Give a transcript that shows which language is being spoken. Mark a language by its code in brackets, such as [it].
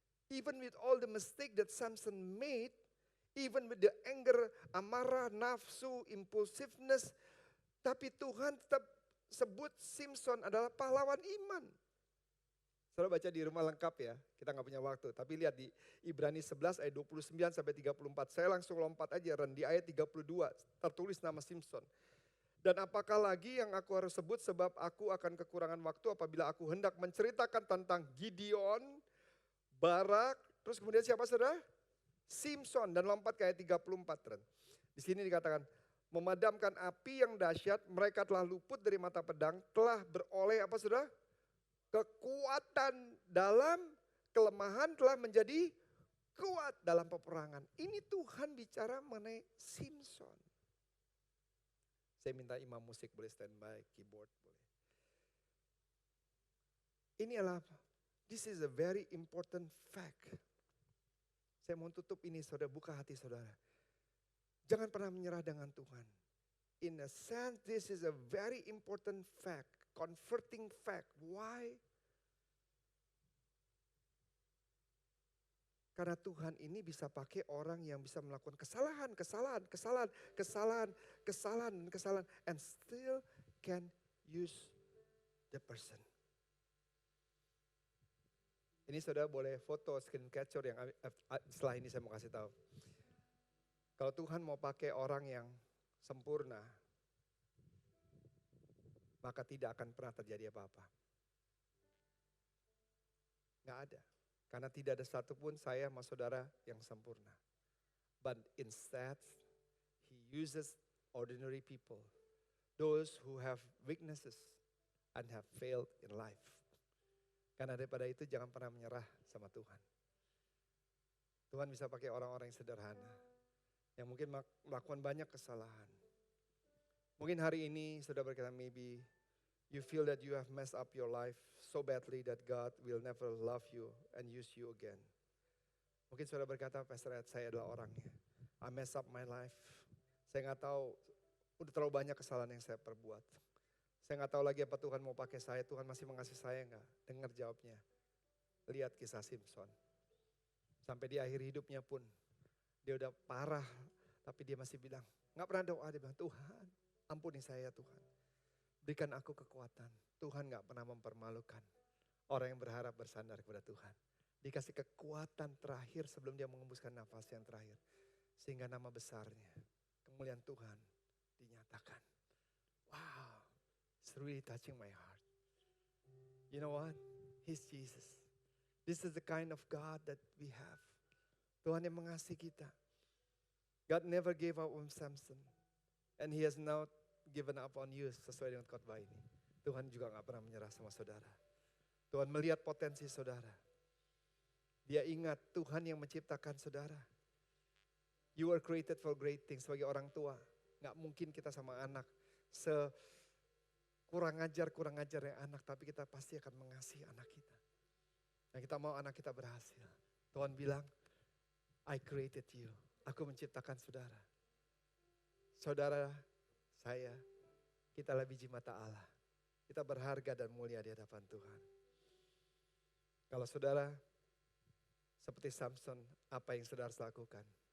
[en] Even with all the mistake that Samson made. Even with the anger, [id] amarah, nafsu, [en] impulsiveness. [id] Tapi Tuhan tetap sebut Samson adalah pahlawan iman. Saudara baca di rumah lengkap ya, kita gak punya waktu. Tapi lihat di Ibrani 11 ayat 29 sampai 34. Saya langsung lompat aja Ren, di ayat 32 tertulis nama Samson. Dan apakah lagi yang aku harus sebut sebab aku akan kekurangan waktu apabila aku hendak menceritakan tentang Gideon, Barak, terus kemudian siapa saudara? Samson, dan lompat ke ayat 34 Ren. Di sini dikatakan, memadamkan api yang dahsyat, mereka telah luput dari mata pedang, telah beroleh apa saudara? Kekuatan dalam kelemahan telah menjadi kuat dalam peperangan. Ini Tuhan bicara mengenai Samson. Saya minta imam musik boleh standby, keyboard boleh. Ini adalah, [en] this is a very important fact. [id] Saya mau tutup ini saudara, buka hati saudara. Jangan pernah menyerah dengan Tuhan. [en] In a sense this is a very important fact. Converting fact. Why? [id] Karena Tuhan ini bisa pakai orang yang bisa melakukan kesalahan, [en] and still can use the person. [id] Ini saudara boleh foto screen capture yang setelah ini saya mau kasih tahu. Kalau Tuhan mau pakai orang yang sempurna, maka tidak akan pernah terjadi apa-apa. Gak ada. Karena tidak ada satupun saya sama saudara yang sempurna. [en] But instead, he uses ordinary people. Those who have weaknesses and have failed in life. [id] Karena daripada itu jangan pernah menyerah sama Tuhan. Tuhan bisa pakai orang-orang yang sederhana. Yang mungkin melakukan banyak kesalahan. Mungkin hari ini saudara berkata, [en] maybe you feel that you have messed up your life so badly that God will never love you and use you again. [id] Mungkin saudara berkata, Pastor Ed, saya adalah orangnya. [en] I mess up my life. [id] Saya gak tahu, udah terlalu banyak kesalahan yang saya perbuat. Saya gak tahu lagi apa Tuhan mau pakai saya. Tuhan masih mengasihi saya gak? Dengar jawabnya. Lihat kisah Samson. Sampai di akhir hidupnya pun, dia udah parah. Tapi dia masih bilang, gak pernah doa. Dia bilang, Tuhan ampuni saya Tuhan. Berikan aku kekuatan. Tuhan gak pernah mempermalukan orang yang berharap bersandar kepada Tuhan. Dikasih kekuatan terakhir sebelum dia mengembuskan nafas yang terakhir. Sehingga nama besarnya, kemuliaan Tuhan dinyatakan. [en] Wow, it's really touching my heart. You know what? He's Jesus. This is the kind of God that we have. [id] Tuhan yang mengasihi kita. [en] God never gave up on Samson. And he has now given up on you [id] sesuai dengan khotbah ini. Tuhan juga gak pernah menyerah sama saudara. Tuhan melihat potensi saudara. Dia ingat Tuhan yang menciptakan saudara. You are created for great things. Sebagai orang tua, gak mungkin kita sama anak kurang ajar ya anak. Tapi kita pasti akan mengasihi anak kita. Dan kita mau anak kita berhasil. Tuhan bilang, [en] I created you. [id] Aku menciptakan saudara. Saudara saya, kita adalah biji mata Allah. Kita berharga dan mulia di hadapan Tuhan. Kalau saudara Seperti Samson, apa yang saudara harus lakukan?